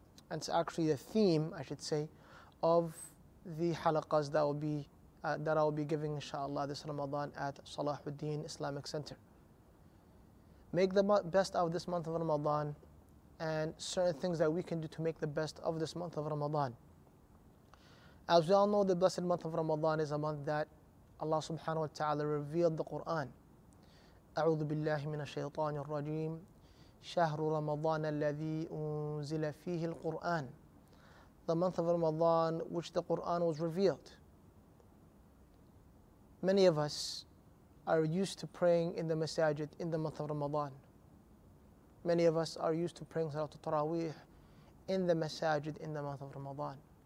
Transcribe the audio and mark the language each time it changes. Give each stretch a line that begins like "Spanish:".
English: And it's actually the theme, I should say, of the halaqas that I will be giving, inshallah, this Ramadan at Salaheddin Islamic Center. Make the best of this month of Ramadan and certain things that we can do to make the best of this month of Ramadan. As we all know, the blessed month of Ramadan is a month that Allah subhanahu wa ta'ala revealed the Qur'an.
Arabic: أعوذ بالله من الشيطان الرجيم شهر رمضان الذي أنزل فيه القرآن.
English: The month of Ramadan which the Qur'an was revealed. Many of us are used to praying in the masajid in the month of Ramadan. Many of us are used to praying tarawih in the masajid in the month of Ramadan.